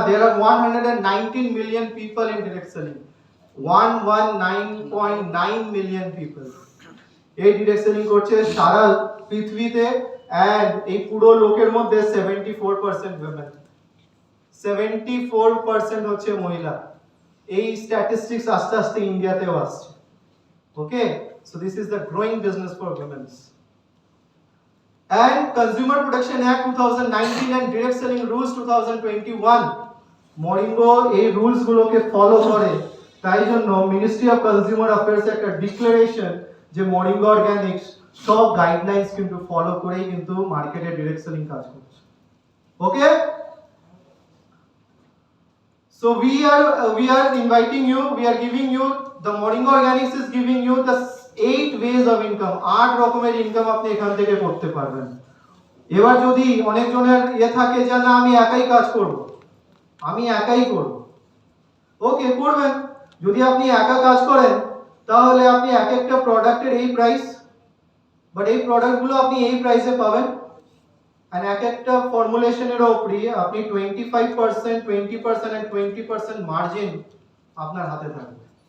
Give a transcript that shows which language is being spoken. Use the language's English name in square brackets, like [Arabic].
[English] There are 119 million people in direct selling. [Bangla] 119.9 million people এই direct selling করছে সারা পৃথিবীতে। And এই পুরো লোকের মধ্যে 74% women, 74% হচ্ছে মহিলা। এই স্ট্যাটিস্টিক্স আস্তে আস্তে ইন্ডিয়াতেও আসছে। [English] Okay, so this is the growing business for womens. and Consumer Protection Act 2019 and Direct Selling Rules 2021 [Bangla] মরিঙ্গো এই রুলস গুলোকে ফলো করে। তাই জন্য মিনিস্ট্রি অফ কনজিউমার অ্যাফেয়ার্স একটা ডিক্লারেশন যে মরিঙ্গো অর্গানিক্স সব গাইডলাইন্স কিন্তু ফলো করেই কিন্তু মার্কেটে ডাইরেক্ট সেলিং কাজ করছে। [English] okay, so we are inviting you, we are giving you, the Moringa Organics is giving you the 8 ways of income, [Bangla] 8 রকমের ইনকাম আপনি এখান থেকে করতে পারবেন। এবার যদি অনেক জনের থাকে যে না আমি একাই কাজ করব, আমি একাই করব, ওকে করবেন। যদি আপনি একা কাজ করেন তাহলে আপনি এক একটা প্রোডাক্টের এই প্রাইস, বাট এই প্রোডাক্টগুলো আপনি এই প্রাইসে পাবেন, আর এক একটা ফর্মুলেশনের উপরে আপনি 25%, 20% and 20% মার্জিন আপনার হাতে থাকবে।